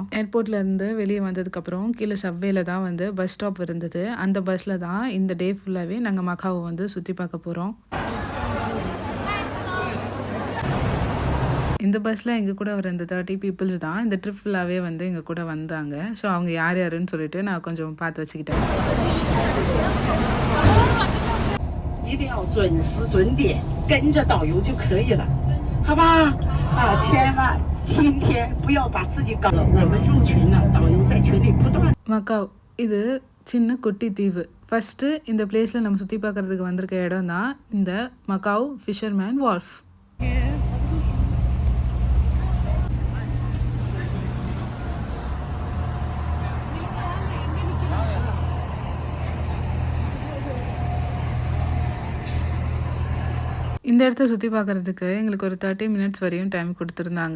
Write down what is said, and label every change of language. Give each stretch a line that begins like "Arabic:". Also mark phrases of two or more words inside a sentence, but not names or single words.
Tamil: ஏர்போர்ட்லேருந்து வெளியே வந்ததுக்கப்புறம் கீழே சப்வேல தான் வந்து பஸ் ஸ்டாப் இருந்தது. அந்த பஸ்ஸில் தான் இந்த
English: day full
Tamil: நாங்கள் மக்காவை வந்து சுற்றி பார்க்க போகிறோம். இந்த பஸ்ஸில் எங்கள் கூட வர இந்த 30 பீப்புள்ஸ் தான் இந்த
English: trip full
Tamil: வந்து எங்கள் கூட வந்தாங்க. ஸோ அவங்க யார் யாருன்னு சொல்லிட்டு நான் கொஞ்சம் பார்த்து வச்சுக்கிட்டேன்.
Chinese: 一定要准时准点跟着导游就可以了，好吧？千万今天不要把自己搞了。我们入群了，导游在群里不断。
Tamil: மக்காவ் இது சின்ன குட்டி தீவு. ஃபஸ்ட்டு இந்த பிளேஸில் நம்ம சுற்றி பார்க்குறதுக்கு வந்திருக்க இடம் தான் இந்த மக்காவ் ஃபிஷர்மேன் வால்ஃப். இந்த இடத்த சுற்றி பார்க்குறதுக்கு எங்களுக்கு ஒரு 30 minutes வரையும் டைம் கொடுத்துருந்தாங்க.